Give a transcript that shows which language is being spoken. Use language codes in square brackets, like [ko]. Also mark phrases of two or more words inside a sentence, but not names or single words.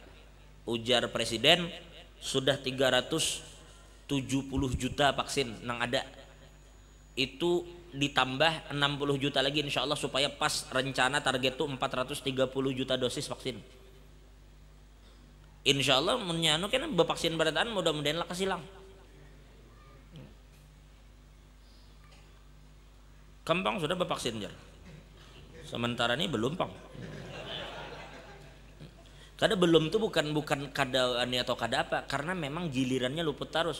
[bjn] Ujar presiden sudah 370 juta vaksin nang ada, itu ditambah 60 juta lagi [ar] إن شاء الله [bjn] supaya pas rencana target tuh 430 juta dosis vaksin. [ar] إن شاء الله [bjn] menyanu kan bevaksin berataan mudah-mudahan lah kasilang. Kembang sudah bevaksin jar, sementara ini belum pang. Kada belum tuh bukan kada ani atau kada apa, karena memang gilirannya luput terus.